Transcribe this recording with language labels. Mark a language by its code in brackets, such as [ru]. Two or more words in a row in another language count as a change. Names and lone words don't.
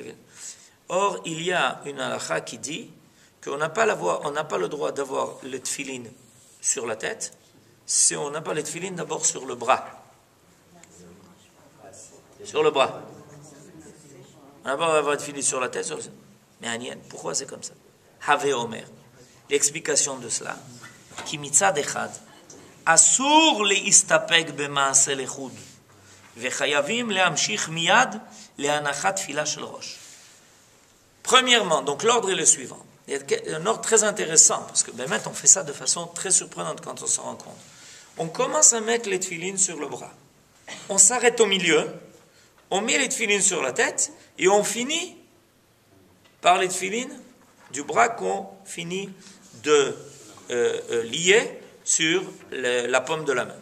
[fr] Or, il y a une halakha qui dit qu'on n'a pas le droit d'avoir les tefilines sur la tête si on n'a pas les tefilines d'abord sur le bras. Sur le bras. On n'a pas avoir les tefilines sur la tête. Mais Anien, pourquoi c'est comme ça? [he] הוא אומר. [fr] L'explication de cela. [he] כי מצד אחד, אסור להסתפק במעשה לחוד, וחייבים להמשיך מיד להנחת תפילה של ראש. [fr] Premièrement, donc l'ordre est le suivant. Il y a un ordre très intéressant, parce que maintenant on fait ça de façon très surprenante quand on s'en rend compte. On commence à mettre les tefilines sur le bras. On s'arrête au milieu, on met les tefilines sur la tête, et on finit par les tefilines du bras qu'on finit de lier sur la paume de la main.